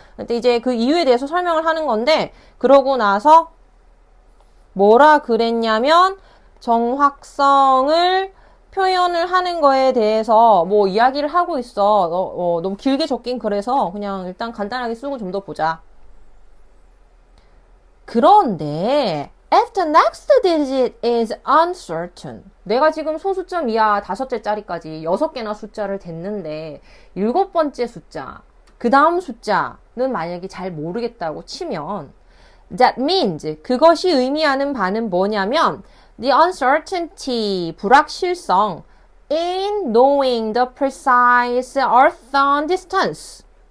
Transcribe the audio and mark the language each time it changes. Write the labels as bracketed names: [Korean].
[Korean] 근데 이제 그 이유에 대해서 설명을 하는 건데, 그러고 나서 뭐라 그랬냐면, 정확성을 표현을 하는 거에 대해서 뭐 이야기를 하고 있어. 너무 길게 적긴 그래서 그냥 일단 간단하게 쓰고 좀 더 보자. 그런데 [English] if the next digit is uncertain. [Korean] 내가 지금 소수점 이하 5째 자리까지 6개나 숫자를 댔는데 7번째 숫자, 그 다음 숫자는 만약에 잘 모르겠다고 치면 [English] that means [Korean] 그것이 의미하는 바는 뭐냐면 [English] the uncertainty, [Korean] 불확실성 [English] in knowing the precise earth distance.